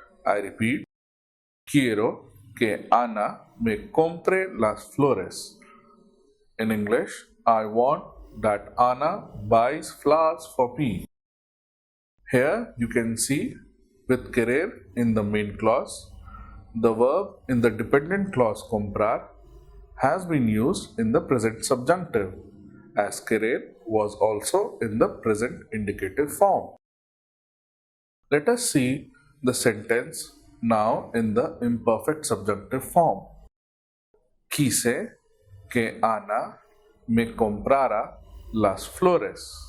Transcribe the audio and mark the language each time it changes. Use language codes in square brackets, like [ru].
[en] I repeat, [es] quiero que Ana me compre las flores. [en] In English, I want that Anna buys flowers for me. Here you can see with querer in the main clause, the verb in the dependent clause comprar has been used in the present subjunctive, as querer was also in the present indicative form. Let us see the sentence now in the imperfect subjunctive form. [es] Quise que Ana me comprara las flores.